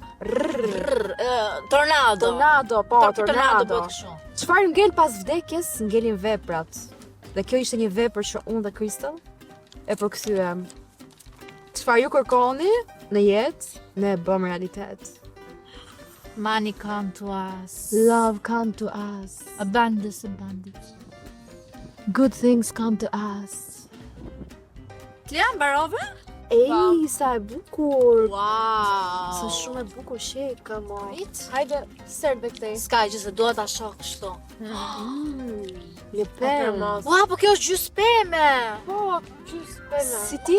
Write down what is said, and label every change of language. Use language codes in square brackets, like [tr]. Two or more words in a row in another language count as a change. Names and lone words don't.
[sq] Tornado. Tornado, po, Tornado tornado. bëhet kështu. Çfarë ngel pas vdekjes, ngelin veprat. Dhe kjo ishte një vepër që unë dhe Crystal e përkthyem. Çfarë ju kërkoni në jetë, ne e bëm realitet. [en] Money come to us. Love come to us. Abundance. Good things come to us. [sq] Klea, mbarove? Ej, sa e bukur. Wow. Sa shumë e bukur shek, mo. Prit. Hajde, sër dhe këtej. Ska që se dua ta shoh kështu. Le pemë. Ua, po kjo është gjysë peme. Po, gjys pena. Si ti?